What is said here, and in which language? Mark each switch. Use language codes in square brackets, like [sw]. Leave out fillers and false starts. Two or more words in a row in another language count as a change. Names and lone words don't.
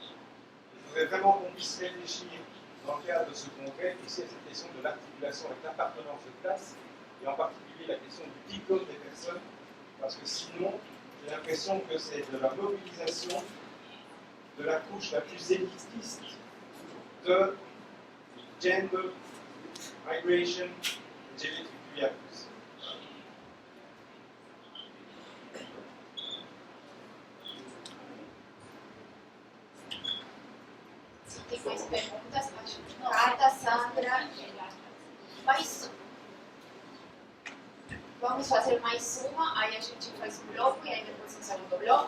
[fr] Je voudrais vraiment qu'on puisse réfléchir dans le cadre de ce congrès aussi à cette question de l'articulation avec l'appartenance de classe, et en particulier la question du diplôme des personnes, parce que sinon, j'ai l'impression que c'est de la mobilisation de la couche la plus élitiste de gender, migration, LGBTQIA+. [pt] Tem mais perguntas? Acho que não. Carta, Sandra. Mais Vamos fazer mais uma, aí a gente faz um bloco e aí depois um segundo bloco.